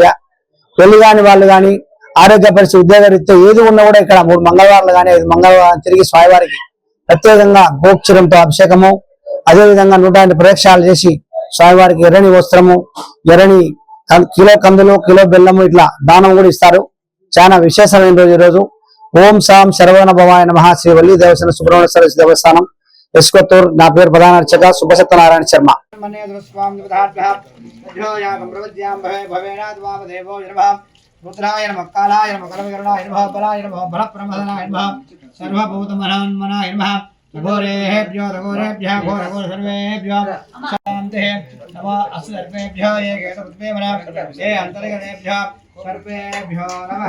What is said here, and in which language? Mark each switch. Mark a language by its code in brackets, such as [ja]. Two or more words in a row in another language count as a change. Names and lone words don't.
[te] పెళ్లి కాని వాళ్ళు కానీ ఆరోగ్య పరిస్థితి, ఉద్యోగ రీత్యా ఏది ఉన్నా కూడా ఇక్కడ 3 మంగళవారాలు కానీ 5 మంగళవారం తిరిగి స్వామివారికి ప్రత్యేకంగా గోక్షరంతో అభిషేకము, అదేవిధంగా 108 ప్రదక్షిణాలు చేసి స్వామివారికి ఎర్రని వస్త్రము, ఎర్రని కిలో కందులు, కిలో బెల్లము ఇట్లా దానం కూడా ఇస్తారు. చాలా విశేషమైన రోజు ఈరోజు. [sa] ఓం సాం శరవణ భవాయ నమః. [te] శ్రీ వల్లి దేవసేన సుబ్రహ్మణ్యేశ్వర దేవస్థానం ఎస్కొత్తూరు. నా పేరు ప్రధాన అర్చక సుబ్బసత్యనారాయణ శర్మ. [sa] रुद्राय नमः कालाय नमः कलविकरणाय नमः बलाय नमः बलप्रमदनाय नमः सर्वभूतमनान्मनाय नमः घोरेभ्यो घोरेभ्यः घोरघोर सर्वेभ्यो शान्तिः नमः सर्वेभ्यो ये केतुर्वेमना ये अन्तर्गतेभ्यो सर्वेभ्यो नमः.